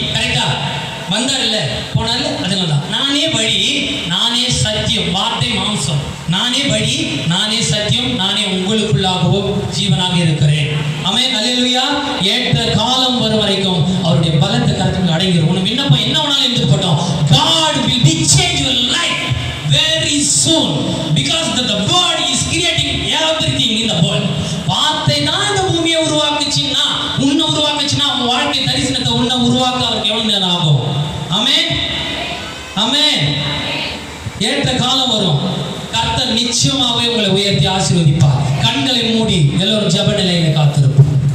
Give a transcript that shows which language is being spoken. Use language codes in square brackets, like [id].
[ta] கரெக்டா வந்தார் இல்ல, போனார். அதனால தான் நானே வழி, நானே சத்தியம். வார்த்தை மாம்சம். நானே வழி, நானே சத்தியம், நானே உங்களுக்குள்ளாகவும் ஜீவனாக இருக்கிறேன். ஆமென், அல்லேலூயா. ஏற்ற காலம் வரும் வரைக்கும் அவருடைய பலத்தை கருத்துக்கு அடங்கிடும். உனக்கு விண்ணப்பம் என்ன வேணாலும் என்று போட்டோம். [en] God will be change your life very soon because the word is creating everything in the world. [ta] வார்த்தை தான் இந்த பூமியை உருவாக்குச்சுன்னா, உன்னை உருவாக்குச்சுன்னா உன் வாழ்க்கை தரிசனத்தை உன்னை உருவாக்க அவருக்கு எவ்வளவு நேரம் ஆகும்? ஆமென், ஆமென். ஏற்ற காலம் வரும். கர்த்தர் நிச்சயமாகவே உங்களை உயர்த்தி ஆசீர்வதிப்பார். கண்களை மூடி எல்லோரும் ஜெப நிலையில காத்திருப்போம்.